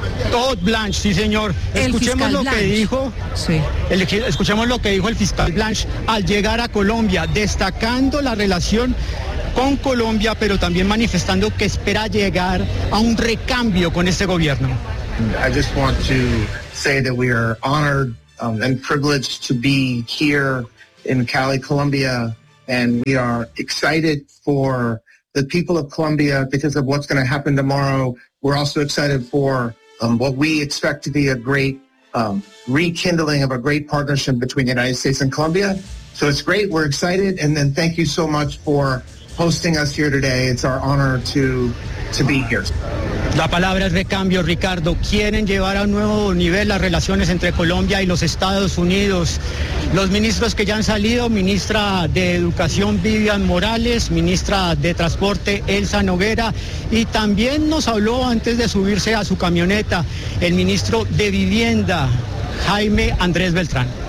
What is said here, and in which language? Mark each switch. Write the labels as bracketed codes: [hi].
[es] Todd Blanche, sí, señor. Escuchemos lo que dijo el fiscal Blanche al llegar a Colombia, destacando la relación con Colombia, pero también manifestando que espera llegar a un recambio con este gobierno. [en] I just want to say that we are honored and privileged to be here in Cali, Colombia, and we are excited for the people of Colombia because of what's going to happen tomorrow. We're also excited for what we expect to be a great rekindling of a great partnership between the United States and Colombia. So it's great. We're excited. And then thank you so much for hosting us here today. It's our honor to be here. [es] La palabra es de cambio, Ricardo. Quieren llevar a un nuevo nivel las relaciones entre Colombia y los Estados Unidos. Los ministros que ya han salido, ministra de Educación Vivian Morales, ministra de Transporte Elsa Noguera, y también nos habló antes de subirse a su camioneta el ministro de Vivienda, Jaime Andrés Beltrán.